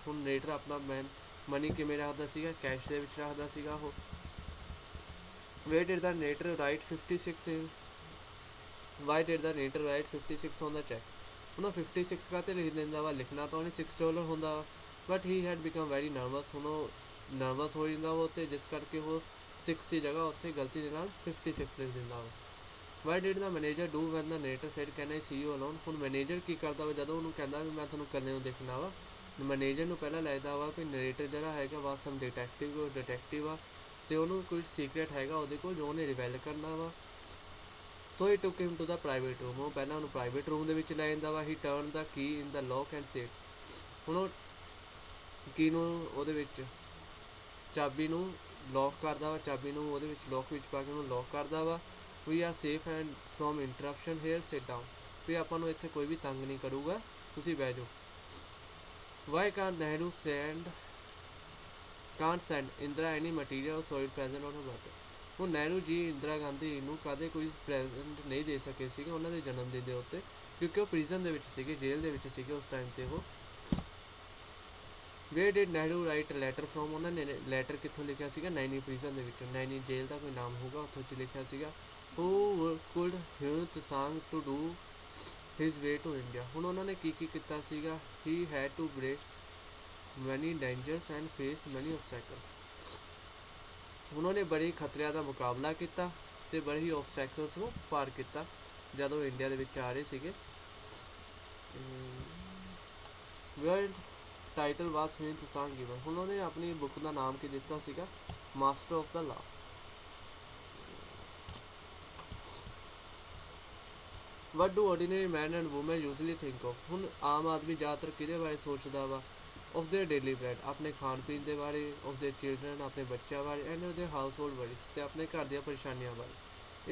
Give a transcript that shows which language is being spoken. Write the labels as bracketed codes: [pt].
[pa] ਹੁਣ narrator ਆਪਣਾ money ਕਿਵੇਂ ਰੱਖਦਾ ਸੀਗਾ? ਕੈਸ਼ ਦੇ ਵਿੱਚ ਰੱਖਦਾ ਸੀਗਾ ਉਹ। [en] Where did the narrator write 56 in? Why did the narrator write 56 on the check? [pa] ਹੁਣ 56 ਕਾਤੇ ਲਿਖ ਦਿੰਦਾ ਵਾ? ਲਿਖਣਾ ਤਾਂ ਉਹਨੇ $6 ਹੁੰਦਾ ਵਾ, [en] but he had become very nervous. [pa] ਹੁਣ ਉਹ ਨਰਵਸ ਹੋ ਜਾਂਦਾ ਵਾ ਉੱਤੇ, ਜਿਸ ਕਰਕੇ ਉਹ 6 ਦੀ ਜਗ੍ਹਾ ਉੱਥੇ ਗਲਤੀ ਦੇ ਨਾਲ 56 ਲਿਖ ਦਿੰਦਾ ਵਾ। [en] Why did the manager do when the narrator said can I see you alone? [pa] ਹੁਣ ਮੈਨੇਜਰ ਕੀ ਕਰਦਾ ਵਾ ਜਦੋਂ ਉਹਨੂੰ ਕਹਿੰਦਾ ਵੀ ਮੈਂ ਤੁਹਾਨੂੰ ਇਕੱਲੇ ਨੂੰ ਦੇਖਣਾ ਵਾ? ਮੈਨੇਜਰ ਨੂੰ ਪਹਿਲਾਂ ਲੱਗਦਾ ਵਾ ਕਿ ਨਰੇਟਰ ਜਿਹੜਾ ਹੈਗਾ ਵਾ ਸਮ ਡਿਟੈਕਟਿਵ ਆ, ਤੇ ਉਹਨੂੰ ਕੁਝ ਸੀਕ੍ਰੇਟ ਹੈਗਾ ਉਹਦੇ ਕੋਲ ਜੋ ਉਹਨੇ ਰਿਵੈਲ ਕਰਨਾ ਵਾ। [en] So he took him to the private room. [pa] ਉਹ ਪਹਿਲਾਂ ਉਹਨੂੰ ਪ੍ਰਾਈਵੇਟ ਰੂਮ ਦੇ ਵਿੱਚ ਲੈ ਜਾਂਦਾ ਵਾ। [en] He turn the key in the lock and safe. [pa] ਹੁਣ ਉਹ ਕੀ ਨੂੰ ਉਹਦੇ ਵਿੱਚ ਚਾਬੀ ਨੂੰ ਲੌਕ ਕਰਦਾ ਵਾ, ਚਾਬੀ ਨੂੰ ਉਹਦੇ ਵਿੱਚ ਲੌਕ ਵਿੱਚ ਪਾ ਕੇ ਉਹਨੂੰ ਲੌਕ ਕਰਦਾ ਵਾ। [en] We are safe and from interruption here, sit down. [pa] ਵੀ ਆਪਾਂ ਨੂੰ ਇੱਥੇ ਕੋਈ ਵੀ ਤੰਗ ਨਹੀਂ ਕਰੂਗਾ, ਤੁਸੀਂ ਬਹਿ ਜਾਓ। [en] Why Nehru can't send Indira any material or soil present on her birthday? [pa] ਹੁਣ ਨਹਿਰੂ ਜੀ ਇੰਦਰਾ ਗਾਂਧੀ ਨੂੰ ਕਦੇ ਕੋਈ ਪ੍ਰੈਜ਼ੈਂਟ ਨਹੀਂ ਦੇ ਸਕੇ ਸੀਗੇ ਉਹਨਾਂ ਦੇ ਜਨਮ ਦਿਨ ਦੇ ਉੱਤੇ, ਕਿਉਂਕਿ ਉਹ ਪ੍ਰਿਜ਼ਨ ਦੇ ਵਿੱਚ ਸੀਗੇ, ਜੇਲ੍ਹ ਦੇ ਵਿੱਚ ਸੀਗੇ ਉਸ ਟਾਈਮ ਤੇ ਉਹ। [en] Where did Nehru write a letter from? [pa] ਉਹਨਾਂ ਨੇ ਲੈਟਰ ਕਿੱਥੋਂ ਲਿਖਿਆ ਸੀਗਾ? ਨੈਣੀ ਪ੍ਰਿਜ਼ਨ ਦੇ ਵਿੱਚੋਂ। ਨੈਣੀ ਜੇਲ੍ਹ ਦਾ ਕੋਈ ਨਾਮ ਹੋਊਗਾ, ਉੱਥੋਂ 'ਚ ਲਿਖਿਆ ਸੀਗਾ। [en] Who could Hyoung Tsang to do his way to India? [pa] ਹੁਣ ਉਹਨਾਂ ਨੇ ਕੀ ਕੀਤਾ ਸੀਗਾ? [en] He had to break many dangers and face many obstacles. [pa] ਉਹਨਾਂ ਨੇ ਬੜੇ ਖਤਰਿਆਂ ਦਾ ਮੁਕਾਬਲਾ ਕੀਤਾ ਤੇ ਬੜੇ ਹੀ obstacles ਨੂੰ ਪਾਰ ਕੀਤਾ ਜਦੋਂ ਇੰਡੀਆ ਦੇ ਵਿੱਚ ਆ ਰਹੇ ਸੀਗੇ। [en] World title was Hyoung Tsang given? [pa] ਹੁਣ ਉਹਨੇ ਆਪਣੀ ਬੁੱਕ ਦਾ ਨਾਮ ਕੀ ਦਿੱਤਾ ਸੀਗਾ? [en] Master of the law. What do ordinary men and women usually think of? [pa] ਹੁਣ ਆਮ ਆਦਮੀ ਜ਼ਿਆਦਾਤਰ ਕਿਹਦੇ ਬਾਰੇ ਸੋਚਦਾ ਵਾ? [en] of their daily bread, [pa] ਆਪਣੇ ਖਾਣ ਪੀਣ ਦੇ ਬਾਰੇ, [en] of their children, [pa] ਆਪਣੇ ਬੱਚਿਆਂ ਬਾਰੇ, [en] and of their household worries, [pa] ਤੇ ਆਪਣੇ ਘਰ ਦੀਆਂ ਪਰੇਸ਼ਾਨੀਆਂ ਬਾਰੇ।